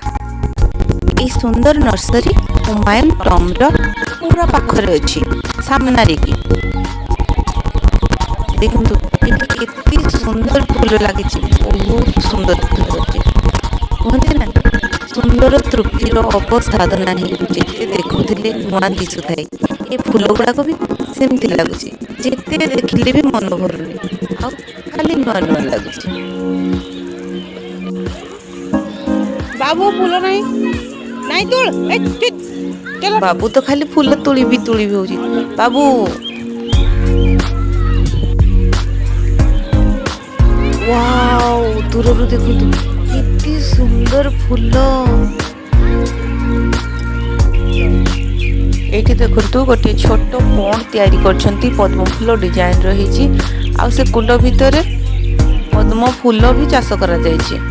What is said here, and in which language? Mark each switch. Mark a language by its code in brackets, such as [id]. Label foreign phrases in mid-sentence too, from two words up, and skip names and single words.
[or] ଏହି ସୁନ୍ଦର ନର୍ସରୀ ହୁମାୟୁନ ଟମ୍ବର ପୁରା ପାଖରେ ଅଛି, ସାମ୍ନାରେ କି ଦେଖନ୍ତୁ ଏଠି କେତେ ସୁନ୍ଦର ଫୁଲ ଲାଗିଛି, ବହୁତ ସୁନ୍ଦର ଫୁଲ ଅଛି। କୁହନ୍ତି ନା ସୁନ୍ଦର ତୃପ୍ତିର ଅବସାଦ ନାହିଁ, ଯେତେ ଦେଖୁଥିଲେ ନୂଆ ଦିଶୁଥାଏ। ଏ ଫୁଲ ଗୁଡାକ ବି ସେମିତି ଲାଗୁଛି, ଯେତେ ଦେଖିଲେ ବି ମନ ଭରୁନି, ଆଉ ଖାଲି ନୂଆ ନୂଆ ଲାଗୁଛି। [hi] बाबू फूल नहीं नहीं तोड़ चलो [or] ବାବୁ ତ ଖାଲି ଫୁଲ ତୁଳିବି ହଉଛି। ବାବୁ ୱାଓ, ଦୂରରୁ ଦେଖନ୍ତୁ କେତେ ସୁନ୍ଦର ଫୁଲ। ଏଇଠି ଦେଖନ୍ତୁ ଗୋଟିଏ ଛୋଟ ପଣ୍ଡ ତିଆରି କରିଛନ୍ତି, ପଦ୍ମ ଫୁଲ ଡିଜାଇନ ରହିଛି, ଆଉ ସେ କୁଣ୍ଡ ଭିତରେ ପଦ୍ମ ଫୁଲ ବି ଚାଷ କରାଯାଇଛି।